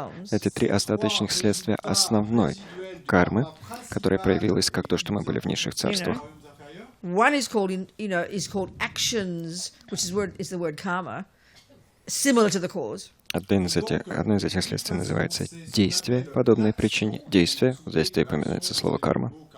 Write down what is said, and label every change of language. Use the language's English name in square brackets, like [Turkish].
[Russian] Эти 3 остаточных следствия основной кармы, которая проявилась как то, что мы были в низших царствах. [English] One is called actions, which is the word karma, similar to the cause. [Russian] Одно из этих следствий называется действие, подобное причине. Действие, здесь упоминается слово карма.